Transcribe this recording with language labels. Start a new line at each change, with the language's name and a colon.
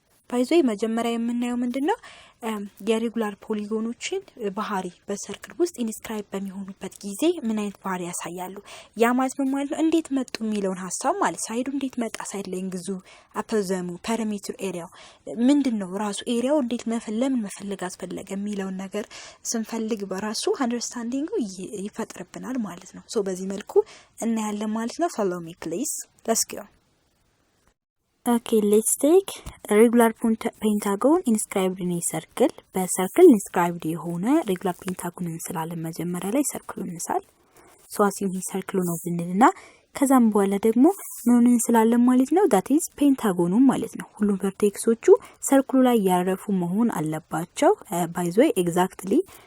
Amharic: ባይዞ መጀመሪያ የምናየው ምንድነው የሬጉላር ፖሊጎኖችን ባህሪ በሰርክል ውስጥ ኢንስክራይብ በሚሆኑበት ጊዜ ምን አይነት ባህሪ ያሳያሉ። ያ ማለት ነው ማለት ነው እንዴት መጡ የሚለውን ሐሳብ ማለት ሳይዱ እንዴት መጣ፣ ሳይድ ሌንግዙ፣ አፖዘሙ፣ ፐሪሜትሩ፣ ኤሪያው ምንድነው ራሱ ኤሪያው እንዴት ለምን መፈለግ አስፈለገ የሚለውን ነገር ስንፈልግ በራሱ አንደርስታንዲንጉ ይፈጥርብናል ማለት ነው። ሶ በዚህ መልኩ እናያለን ማለት ነው።
English: follow me please, let's go. Okay, let's take a regular pentagon inscribed in a circle.
Amharic: በሰርክል inscribed የሆነ regular pentagon እንስላለን። መጀመሪያ ላይ ሰርክሉን እንሳል። ሶ አሲም ይሄ ሰርክሉ ነው ብንልና ከዛም በኋላ ደግሞ ምን እንስላለን ማለት ነው that is ፔንታጎኑ ማለት ነው። ሁሉም ቨርቴክሶቹ ሰርክሉ ላይ ያረፉ መሆን አለባቸው።
English: by the way exactly